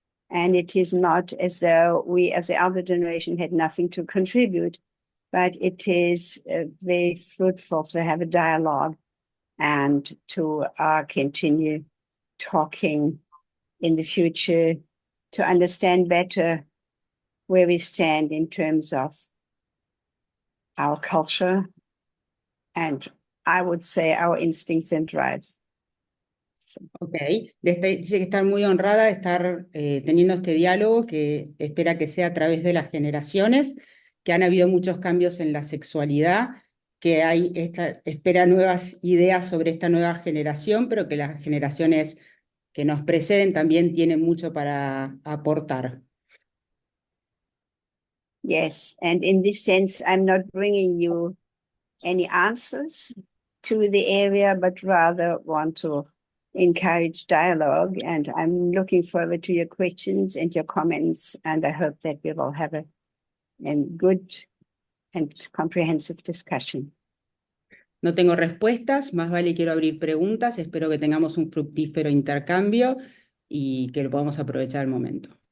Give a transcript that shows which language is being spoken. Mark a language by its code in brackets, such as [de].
[en] And it is not as though we as the elder generation had nothing to contribute, but it is very fruitful to have a dialogue and to continue talking in the future to understand better where we stand in terms of our culture and, I would say, our instincts and drives. [es] Ok, dice que está muy honrada de estar teniendo este diálogo, que espera que sea a través de las generaciones, que han habido muchos cambios en la sexualidad, que espera nuevas ideas sobre esta nueva generación, pero que las generaciones que nos preceden también tienen mucho para aportar. [en] Yes, and in this sense, I'm not bringing you any answers to the area, but rather want to encourage dialogue. And I'm looking forward to your questions and your comments, and I hope that we will have a good and comprehensive discussion. [es] No tengo respuestas, más vale quiero abrir preguntas, espero que tengamos un fructífero intercambio y que lo podamos aprovechar al momento.